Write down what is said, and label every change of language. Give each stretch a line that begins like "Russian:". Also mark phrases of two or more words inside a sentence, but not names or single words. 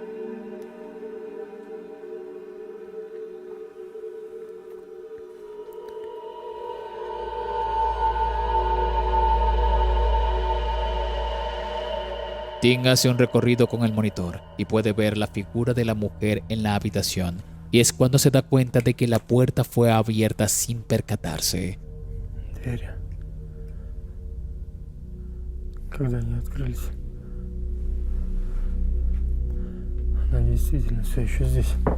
Spanish: Tim hace un recorrido con el monitor y puede ver la figura de la mujer en la habitación, y es cuando se da cuenta de que la puerta fue abierta sin percatarse.
Russian: Двери. Когда они открылись? Она действительно все еще здесь.